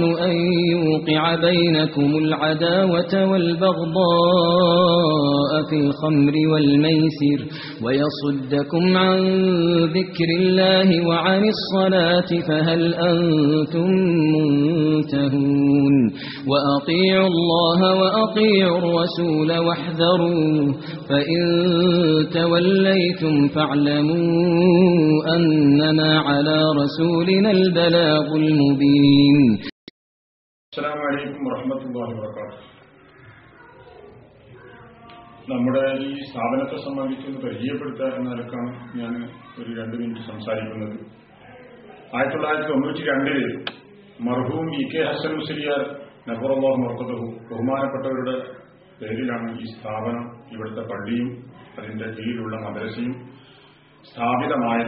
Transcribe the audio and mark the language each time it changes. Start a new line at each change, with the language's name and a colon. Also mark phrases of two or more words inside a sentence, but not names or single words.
Arabic: أن يوقع بينكم العداوة والبغضاء في الخمر والميسر ويصدكم عن ذكر الله وعن الصلاة فهل أنتم منتهون وأطيعوا الله وأطيعوا الرسول واحذروا فإن توليتم فاعلموا أنما على رسولنا البلاغ المبين. السلام عليكم ورحمة الله وبركاته.
Malayalam: നമ്മുടെ ഈ സ്ഥാപനത്തെ സംബന്ധിച്ചൊന്ന് പരിചയപ്പെടുത്തുക എന്ന നിലക്കാണ് ഞാൻ ഒരു 2 മിനിറ്റ് സംസാരിക്കുന്നത്. 1992 മർഹൂം ഇ.കെ. ഹസൻ മുസ്ലിയാർ
Arabic: نور الله مرقده
Malayalam: ബഹുമാനപ്പെട്ടവരുടെ പേരിലാണ് ഈ സ്ഥാപനം, ഇവിടുത്തെ പള്ളിയും അതിന്റെ കീഴിലുള്ള മദ്രസയും സ്ഥാപിതമായത്.